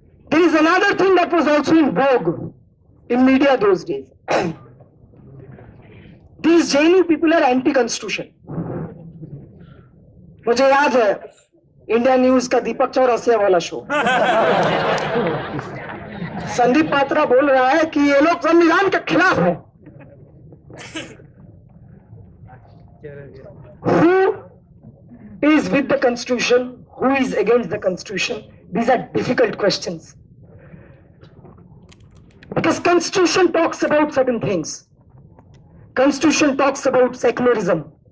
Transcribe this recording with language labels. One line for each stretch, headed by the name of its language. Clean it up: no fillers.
English: There is another thing that was also in vogue in media those days. These JNU people are anti-constitution.
Hindi: मुझे याद है India news का दीपक चौरसिया वाला show, Sandeep Patra बोल रहा है कि ये लोग संविधान के खिलाफ है.
English: Who is with the constitution? Who is against the constitution? These are difficult questions. Because constitution talks about certain things. Constitution talks about secularism.